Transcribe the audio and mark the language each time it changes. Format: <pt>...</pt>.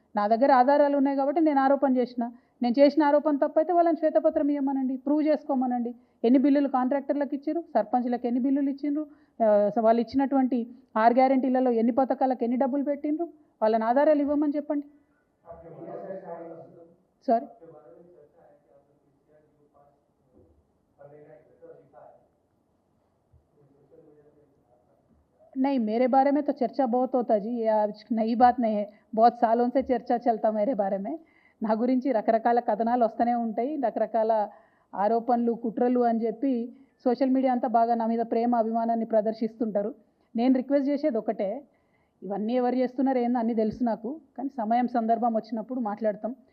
<te>నా దగ్గర ఆధారాలు ఉన్నాయి కాబట్టి నేను ఆరోపణ చేసిన. నేను చేసిన ఆరోపణ తప్పైతే వాళ్ళని శ్వేతపత్రం ఇవ్వమనండి, ప్రూవ్ చేసుకోమనండి. ఎన్ని బిల్లులు కాంట్రాక్టర్లకు ఇచ్చారు, సర్పంచ్లకు ఎన్ని బిల్లులు ఇచ్చిండ్రు, వాళ్ళు ఇచ్చినటువంటి 6 గ్యారెంటీలలో ఎన్ని పథకాలకు ఎన్ని డబ్బులు పెట్టిండ్రు, వాళ్ళని ఆధారాలు ఇవ్వమని చెప్పండి.</te> <hi>సారీ, नहीं, मेरे बारे में तो चर्चा बहुत होता जी, ये आज नई बात नहीं है, बहुत सालों से चर्चा चलता मेरे बारे में.</hi> <te>నా గురించి రకరకాల కథనాలు వస్తూనే ఉంటాయి, రకరకాల ఆరోపణలు కుట్రలు అని చెప్పి సోషల్ మీడియా అంతా బాగా నా మీద ప్రేమ అభిమానాన్ని ప్రదర్శిస్తుంటారు. నేను రిక్వెస్ట్ చేసేది ఒకటే, ఇవన్నీ ఎవరు చేస్తున్నారు ఏందో అన్నీ తెలుసు నాకు, కానీ సమయం సందర్భం వచ్చినప్పుడు మాట్లాడతాం.</te>